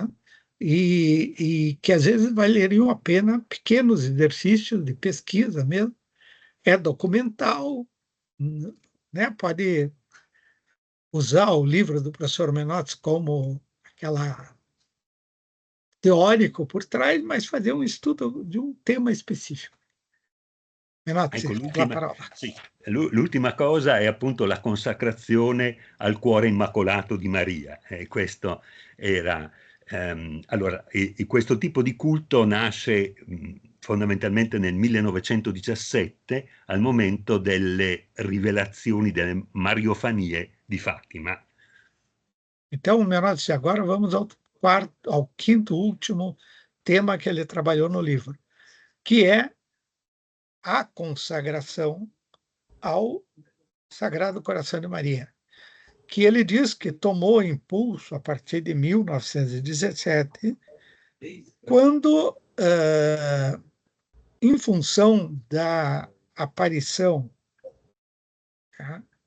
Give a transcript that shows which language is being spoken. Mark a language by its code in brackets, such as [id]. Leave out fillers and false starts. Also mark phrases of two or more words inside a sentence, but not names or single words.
[pt] E que às vezes valeriam a pena pequenos exercícios de pesquisa mesmo. É documental, né? Pode usar o livro do professor Menotti como aquela teórico por trás, mas fazer um estudo de um tema específico. Menotti, [it] Ecco, la parola. sì, l'ultima cosa è appunto la consacrazione al cuore immacolato di Maria. Questo era, allora, questo tipo di culto nasce fondamentalmente nel 1917, al momento delle rivelazioni, delle mariofanie di Fátima. [pt] Então, Menotti, agora vamos ao quinto, último tema que ele trabalhou no livro, que é a consagração ao Sagrado Coração de Maria, que ele diz que tomou impulso a partir de 1917, quando, em função da aparição, tá?